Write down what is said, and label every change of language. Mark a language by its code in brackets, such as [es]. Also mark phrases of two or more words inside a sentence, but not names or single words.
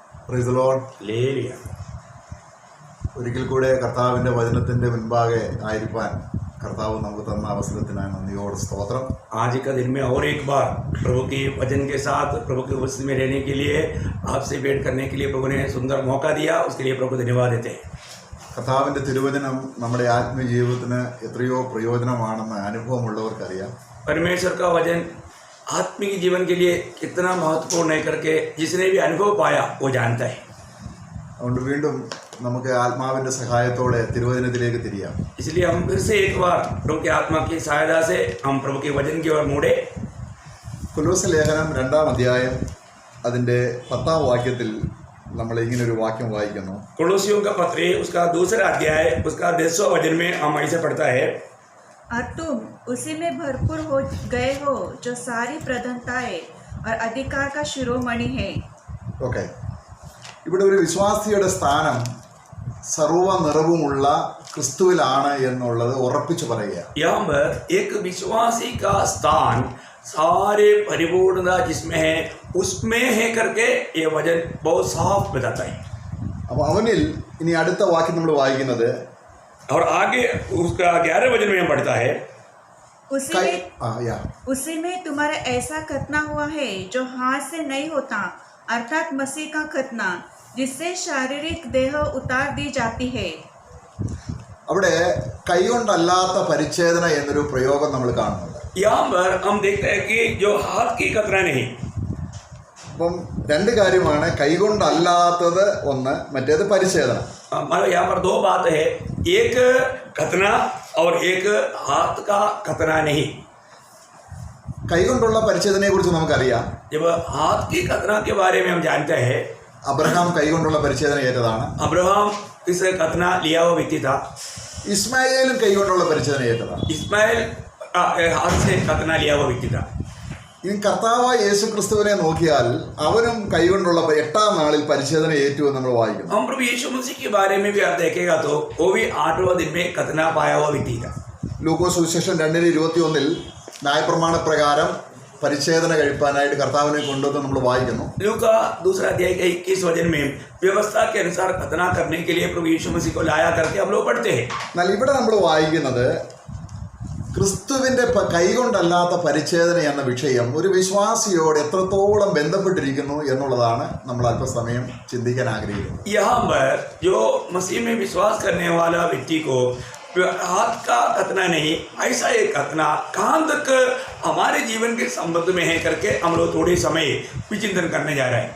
[en] Praise the Lord. [ml] ഹല്ലേലൂയ. ഒരിക്കൽ കൂടെ കർത്താവിൻ്റെ വചനത്തിൻ്റെ മുൻപാകെ ആയിരിക്കാൻ കർത്താവ് നമുക്ക് തന്ന അവസരത്തിനായി നന്ദിയോട് സ്തോത്രം. [hi] आज का दिन में और एक बार प्रभु के वचन के साथ प्रभु की उपस्थिति में रहने के लिए, आपसे भेंट करने के लिए प्रभु ने सुंदर मौका दिया, उसके लिए प्रभु को धन्यवाद देते हैं. [ml] കർത്താവിൻ്റെ തിരുവചനം നമ്മുടെ ആത്മീയ ജീവിതത്തിന് എത്രയോ പ്രയോജനമാണെന്ന് അനുഭവമുള്ളവർക്കറിയാം. [hi] परमेश्वर का वचन आत्मिक जीवन के लिए कितना महत्वपूर्ण है करके जिसने भी अनुभव पाया वो जानता है. [ml] അതുകൊണ്ട് വീണ്ടും നമുക്ക് ആത്മാവിൻ്റെ സഹായത്തോടെ തിരുവചനത്തിലേക്ക് തിരിയാം. [hi] इसलिए हम फिर से एक बार प्रभु की आत्मा की सहायता से हम प्रभु के वचन की ओर मुड़े. [ml] കൊലോസ്യ ലേഖനം 2-ാം അധ്യായം അതിൻ്റെ 10-ാം വാക്യത്തിൽ നമ്മൾ ഇങ്ങനൊരു വാക്യം വായിക്കുന്നു. [hi] कोलोसियों का पत्र उसका दूसरा अध्याय उसका 10वां वचन में हम ऐसे पढ़ता है, और तुम उसी में भरपूर हो गए हो जो सारी प्रधानताएं और अधिकार का शिरोमणि है. [ml] ഓക്കെ, ഇവിടെ ഒരു വിശ്വാസിയുടെ സ്ഥാനം സർവ്വ നിറവുമുള്ള ക്രിസ്തുവിലാണ് എന്നുള്ളത് ഉറപ്പിച്ചു പറയുക. [hi] यहाँ पर एक विश्वासी का स्थान सारे परिपूर्णता जिसमें है उसमें है करके ये वचन बहुत साफ बताता है. [ml] അപ്പോൾ അവനിൽ ഇനി അടുത്ത വാക്യം നമ്മൾ വായിക്കുന്നത് [hi] और आगे उसका 11 वचन में हम पढ़ता है, उसी में तुम्हारा ऐसा खतना हुआ है जो हाथ से नहीं होता, अर्थात मसीह का खतना, जिससे शारीरिक देह उतार दी जाती है. [ml] അവിടെ കൈകൊണ്ടല്ലാത്ത പരിച്ഛേദന എന്നൊരു പ്രയോഗം നമ്മൾ കാണുന്നുണ്ട്. [hi] यहाँ पर हम देखते हैं कि जो हाथ की खतना नहीं. [ml] അപ്പം രണ്ട് കാര്യമാണ്, കൈകൊണ്ടല്ലാത്തത് ഒന്ന്, മറ്റേത് പരിച്ഛേദന. [hi] मतलब यहाँ पर दो बात है, एक खतना और एक हाथ का खतना नहीं. [ml] കൈകൊണ്ടുള്ള പരിച്ഛേദനയെ കുറിച്ച് നമുക്കറിയാം. [hi] जब हाथ की खतना के बारे में हम जानते हैं, [ml] അബ്രഹാം കൈകൊണ്ടുള്ള പരിച്ഛേദന ഏറ്റതാണ്. [hi] अब्राहम इस खतना लिया हुआ व्यक्ति था. [ml] ഇസ്മായേലും കൈകൊണ്ടുള്ള പരിച്ഛേദന ഏറ്റതാണ്. [hi] इस्माइल हाथ से खतना लिया हुआ व्यक्ति था. [ml] ഇനി കർത്താവായ യേശു ക്രിസ്തുവിനെ നോക്കിയാൽ അവനും കൈകൊണ്ടുള്ള 8-ാം നാളിൽ പരിച്ഛേദന ഏറ്റു എന്ന് നമ്മൾ വായിക്കുന്നു. [hi] हम प्रभु यीशु मसीह के बारे में भी आप देखेगा तो वो भी 8वां दिन में खतना पाया हुआ व्यक्ति था. [ml] ലൂക്കോസ് സുവിശേഷം 2:21 ന്യായപ്രമാണ പ്രകാരം പരിച്ഛേദന കഴിപ്പാനായിട്ട് കർത്താവിനെ കൊണ്ടുവന്ന് നമ്മൾ വായിക്കുന്നു. [hi] लूका दूसरा अध्याय के 21 वचन में व्यवस्था के अनुसार खतना करने के लिए प्रभु यीशु मसीह को लाया करके हम लोग पढ़ते हैं. [ml] എന്നാൽ ഇവിടെ നമ്മൾ വായിക്കുന്നത് ക്രിസ്തുവിൻ്റെ കൈകൊണ്ടല്ലാത്ത പരിച്ഛേദന എന്ന വിഷയം ഒരു വിശ്വാസിയോട് എത്രത്തോളം ബന്ധപ്പെട്ടിരിക്കുന്നു എന്നുള്ളതാണ് നമ്മൾ അല്പസമയം ചിന്തിക്കാൻ ആഗ്രഹിക്കുന്നത്. [hi] यहाँ पर जो मसीह में विश्वास करने वाला व्यक्ति को हाथ का खतना नहीं, ऐसा एक खतना कहाँ तक हमारे जीवन के संबंध में है करके हम लोग थोड़े समय विचिंतन करने जा रहे हैं.